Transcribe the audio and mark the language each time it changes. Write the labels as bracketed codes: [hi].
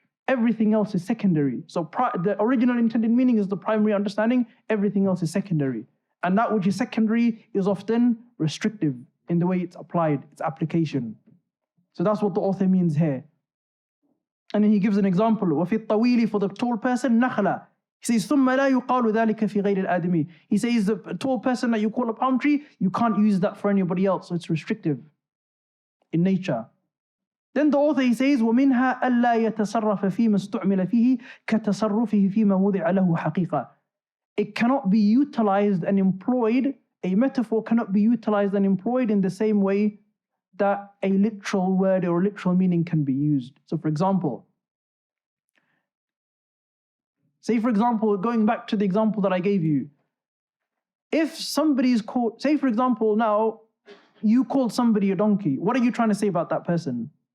[en] Everything else is secondary. So the original intended meaning is the primary understanding, everything else is secondary. And that which is secondary is often restrictive in the way it's applied, its application. So that's what the author means here. And then he gives an example. [ar] وَفِي الطَّوِيلِ, [en] for the tall person, [ar] نَخْلَ. [en] He says, [ar] ثُمَّ لَا يُقَالُ ذَلِكَ فِي غَيْرِ الْآدَمِ. [en] He says, the tall person that you call a palm tree, you can't use that for anybody else. So it's restrictive in nature. Then the author, he says, [ar] وَمِنْهَا أَلَّا يَتَصَرَّفَ فِي مَا اسْتُعْمِلَ فِيهِ كَتَصَرُّفِهِ فِي مَا وُضِعَ لَهُ حَقِيقَةً. [en] It cannot be utilized and employed, a metaphor cannot be utilized and employed in the same way that a literal word or literal meaning can be used. So for example, going back to the example that I gave you, if somebody is called, say for example now, you called somebody a donkey, what are you trying to say about that person?